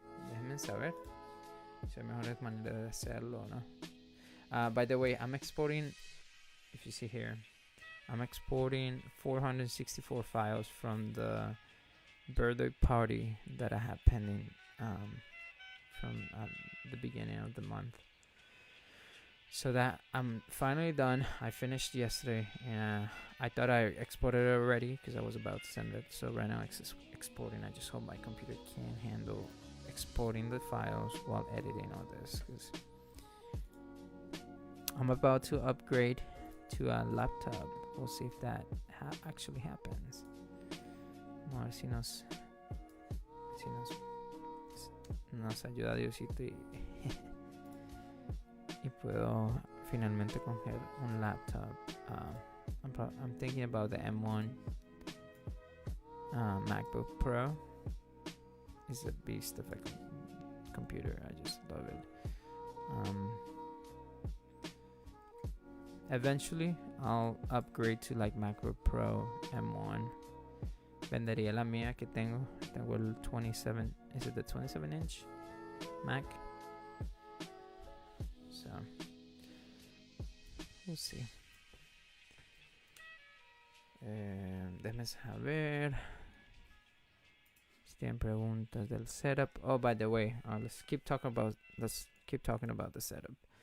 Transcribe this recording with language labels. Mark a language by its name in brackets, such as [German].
[Spanish] Déjenme saber si hay mejores maneras de hacerlo, ¿no? [English] By the way, I'm exporting, if you see here, I'm exporting 464 files from the birthday party that I have pending from the beginning of the month. So that I'm finally done. I finished yesterday, and I thought I exported it already because I was about to send it. So right now it's exporting. I just hope my computer can handle exporting the files while editing all this, because I'm about to upgrade to a laptop. We'll see if that actually happens. [Spanish] A ver si nos ayuda Diosito y puedo finalmente coger un laptop. [English] I'm thinking about the M1 MacBook Pro. It's a beast of a computer. I just love it. Eventually I'll upgrade to like MacBook Pro M1. [Spanish] Vendería la mía que tengo el 27. [English] Is it the 27 inch Mac? So we'll see. [Spanish] Déjame saber si tienen preguntas del setup. [English] Oh, by the way, let's keep talking about the setup.